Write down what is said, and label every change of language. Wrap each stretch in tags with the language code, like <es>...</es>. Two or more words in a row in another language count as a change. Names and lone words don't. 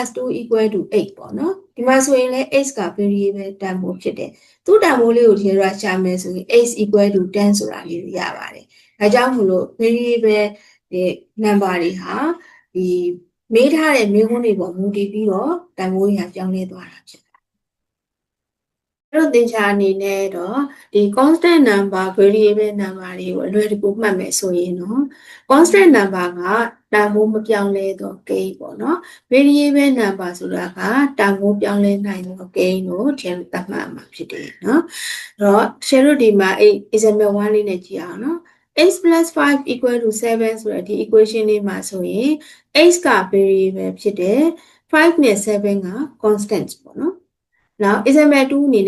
<my>= 8 ပေါ့နော်ဒီမှာဆိုရင်လည်း x က variable တန်ဖိုးဖြစ်တယ်သူ့တန်ဖိုးလေးကိုဒီတော့ရှာမယ်ဆိုရင် x = 10ဆိုတာလေးကိုရပါတယ်ဒါကြောင့်မို့လို့</my> <en>variable number</en> <my>တွေဟာဒီမေးထားတဲ့မေးခွန်းတွေပေါ်မူတည်ပြီးတော့တန်ဖိုးတွေပြောင်းလဲသွားတာဖြစ်တယ်အဲ့တော့သင်္ချာအနေနဲ့တော့ဒီ</my> <en>constant number variable number</en> <my>တွေကိုအလွယ်တကူမှတ်မယ်ဆိုရင်တော့</my> <en>constant number</en> <my>ကတန်ဖိုးမပြောင်းလဲသော ကိန်းပေါ့နော်</my> <en>variable number</en> <my>ဆိုတာကတန်ဖိုးပြောင်းလဲနိုင်သောကိန်းကိုထည့်သတ်မှတ်မှာဖြစ်တယ်နော်အဲ့တော့ share တို့ဒီမှာexample 1လေးနဲ့ကြည့်အောင်နော်x + 5 = 7ဆိုတဲ့ဒီ equation လေးမှာဆိုရင် x က variable ဖြစ်တယ်5နဲ့7က constant ပေါ့နော်နောက် example 2အနေ</my>